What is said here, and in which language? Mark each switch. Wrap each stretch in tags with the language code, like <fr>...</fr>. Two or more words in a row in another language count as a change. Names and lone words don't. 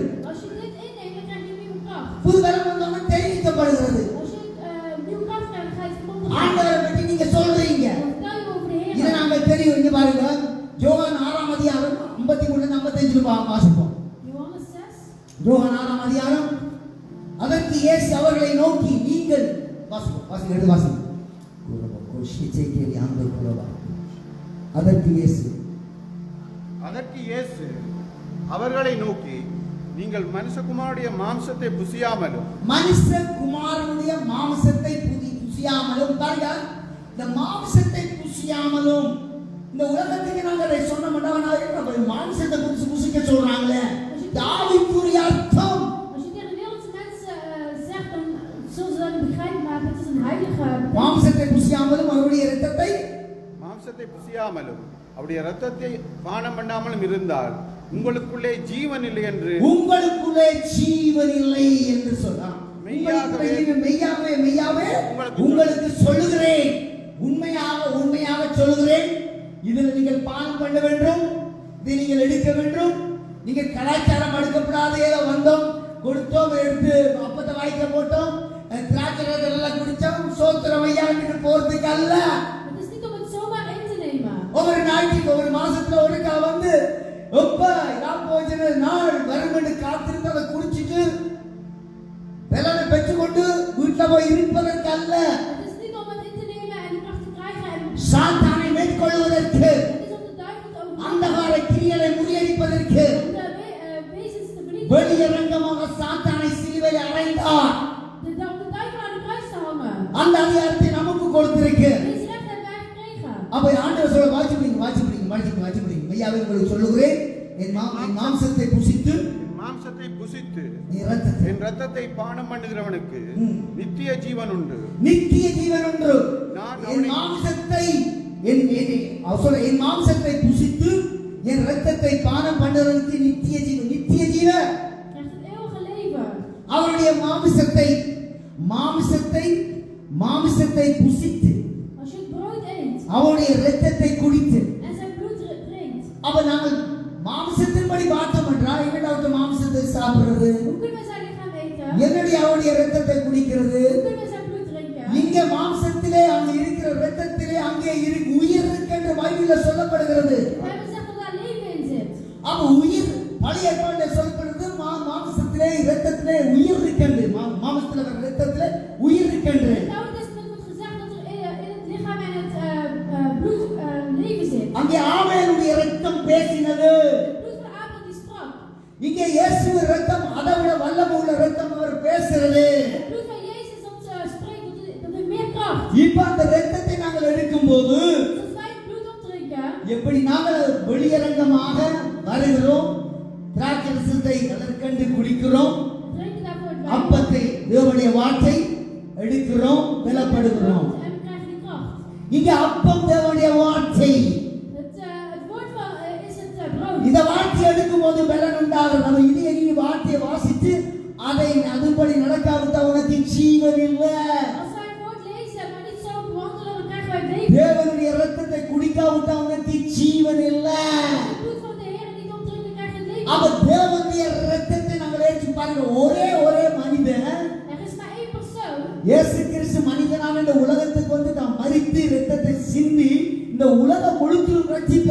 <nl>Als je dit inneemt, dan krijg je nieuwe kracht.</nl> <ta>புது பலன் வந்தோம்னா தெரிவிக்கப்படுகிறது.</ta> <nl>Als je nieuwe kracht krijgt, dan ga je het verkondigen.</nl> <ta>ஆண்டவரை பற்றி நீங்க சொல்றீங்க.</ta> <nl>Dan vertel je over de</nl> <ta>இதை</ta> <nl>Heer.</nl> <ta>நாங்க தெரியும். இங்க பாருங்க, யோவான் 6ஆம் அதிகாரம் 53-55 வாசிப்போம்.</ta> <nl>Johannes 6.</nl> <ta>யோவான் 6ஆம் அதிகாரம். அதற்கு இயேசு அவர்களை நோக்கி, நீங்கள் வாசிங்க எடுத்து வாசிங்க. அதற்கு இயேசு அவர்களை நோக்கி, நீங்கள் மனுஷகுமாரனுடைய மாம்சத்தை புசியாமலும் மனுஷகுமாரனுடைய மாம்சத்தை புசியாமலும், பாருங்க, இந்த மாம்சத்தை புசியாமலும், இந்த உலகத்துக்கு நாங்கள் அதை சொன்ன மாட்டோம். மாம்சத்தை புசிக்க சொல்றாங்களே, ஆவிக்குரிய அர்த்தம்.</ta> <nl>Als je tegen de wereldse mensen zegt, dan zullen ze dat niet begrijpen, maar het is een heilige.</nl> <ta>மாம்சத்தை புசியாமலும் அவருடைய இரத்தத்தை மாம்சத்தை புசியாமலும் அவருடைய இரத்தத்தை பானம் பண்ணாமலும் இருந்தால் உங்களுக்குள்ளே ஜீவன் இல்லை என்று உங்களுக்குள்ளே ஜீவன் இல்லை என்று சொன்னார். மெய்யாகவே உங்களுக்கு சொல்லுகிறேன், உண்மையாக சொல்லுகிறேன், இதில் நீங்கள் பானம் பண்ண வேண்டும், இதை நீங்கள் எடுக்க வேண்டும். நீங்கள் கலாச்சாரம் எடுக்கப்படாத ஏதோ வந்தோம், கொடுத்தோம், எடுத்து அப்பத்தை வாய்க்க போட்டோம், திராட்சை எல்லாம் குடிச்சோம், சோத்திரம் ஐயாண்டு போறதுக்கு அல்ல.</ta> <nl>Het is niet om het zomaar in te nemen.</nl> <ta>ஒவ்வொரு நாளைக்கு ஒவ்வொரு மாசத்துல ஒருக்கா வந்து நாள் வருமென்று காத்திருந்து அதை குடிச்சிட்டு வெள்ளனை பெற்றுக்கொண்டு வீட்டுல போய் இருப்பதற்கு அல்ல.</ta> <nl>Het is niet om het in te nemen en die kracht te krijgen en</nl> <ta>சாத்தானை மேற்கொள்வதற்கு,</ta> <nl>het is om de duivel te overwinnen.</nl> <ta>அந்தகார கிரியைகளை முறியடிப்பதற்கு</ta> <nl>Om de wezens te vernietigen.</nl> <ta>வெளியரங்கமாக சாத்தானை சிலுவையில் அறைந்தார்.</ta> <nl>Om de duivel aan de kruis te hangen.</nl> <ta>அந்த அதிகாரத்தை நமக்கு கொடுத்திருக்கு.</ta> <nl>Deze recht hebben wij gekregen.</nl> <ta>அப்ப ஆண்டவர் சொல்ல வாட்சி பிடிங்க. ஐயாவே உங்களுக்கு சொல்லுகிறேன், என் மாம்சத்தை புசித்து மாம்சத்தை புசித்து என் என் ரத்தத்தை பானம் பண்ணுகிறவனுக்கு நித்திய ஜீவன் உண்டு. நித்திய ஜீவன் ஒன்று. என் மாம்சத்தை புசித்து என் ரத்தத்தை பானம் பண்ணுவதற்கு நித்திய ஜீவன். நித்திய ஜீவன்</ta> <nl>Krijgt het eeuwige leven.</nl> <ta>அவருடைய மாம்சத்தை புசித்து</ta> <nl>Als je het brood eet</nl> <ta>அவருடைய ரத்தத்தை குடித்து,</ta> <nl>en zijn bloed drinkt.</nl> <ta>அப்ப நாங்கள் மாம்சத்தின்படி பார்த்தோம் என்றால் என்னடாவது மாம்சத்தை சாப்பிடுறது,</ta> <nl>Hoe kunnen we zijn lichaam eten?</nl> <ta>என்னடி அவருடைய ரத்தத்தை குடிக்கிறது.</ta> <nl>Hoe kunnen we zijn bloed drinken?</nl> <ta>இங்க மாம்சத்திலே அங்க இருக்கிற ரத்தத்திலே அங்கே உயிர் இருக்கு என்று பைபிள்ல சொல்லப்படுகிறது.</ta> <nl>De Bijbel zegt dat daar leven in zit.</nl> <ta>அப்ப உயிர் பழைய ஏற்பாட்டிலே சொல்லப்படுது, மாம்சத்திலே ரத்தத்திலே உயிர் இருக்கின்றது. மாம்சத்திலே ரத்தத்திலே உயிர் இருக்கின்றது.</ta> <nl>In het Oude Testament wordt gezegd dat er in het lichaam en het bloed leven zit.</nl> <ta>அங்கே ஆபேலுடைய ரத்தம் பேசினது.</ta> <nl>Het bloed van Abel die sprak.</nl> <ta>இங்கே இயேசுவின் ரத்தம் அதை விட வல்லமை உள்ள ரத்தம் அவர் பேசுறது.</ta> <nl>Het bloed van Jezus dat spreekt, dat heeft meer kracht.</nl> <ta>இப்ப அந்த ரத்தத்தை நாங்கள் எடுக்கும்போது</ta> <nl>Dus als wij het bloed opdrinken,</nl> <ta>எப்படி நாங்கள் வெளியரங்கமாக வருகிறோம், திராட்சை ரசத்தை அதற்கண்டு குடிக்கிறோம்,</ta> <nl>drinken daarvoor het</nl> <ta>அப்பத்தை தேவனுடைய வார்த்தை எடுக்கிறோம், பலப்படுகிறோம்.</ta> <nl>en we krijgen die kracht.</nl> <ta>இங்க அப்பம் தேவனுடைய வார்த்தை.</ta> <nl>Het woord van is het brood.</nl> <ta>இந்த வார்த்தை எடுக்கும்போது பலன் உண்டாகும். நம்ம இனி வார்த்தையை வாசித்து அதை அதுபடி நடக்காவிட்டா உனக்கு ஜீவன் இல்லை.</ta> <nl>Als wij het woord lezen, maar niet zo bewandelen, dan krijgen wij leven.</nl> <ta>தேவனுடைய ரத்தத்தை குடிக்காவிட்டா உனக்கு ஜீவன் இல்லை.</ta> <nl>Het bloed van de Heer niet opdrinken, dan krijg je het leven.</nl> <ta>அப்ப தேவனுடைய ரத்தத்தை நாங்கள் ஏற்று பாருங்க. ஒரே மனிதன்</ta> <nl>Er is maar één persoon.</nl> <ta>இயேசு கிறிஸ்து மனிதனாக இந்த உலகத்துக்கு வந்து தான் மரித்து ரத்தத்தை சிந்தி இந்த உலகம் முழுக்க</ta>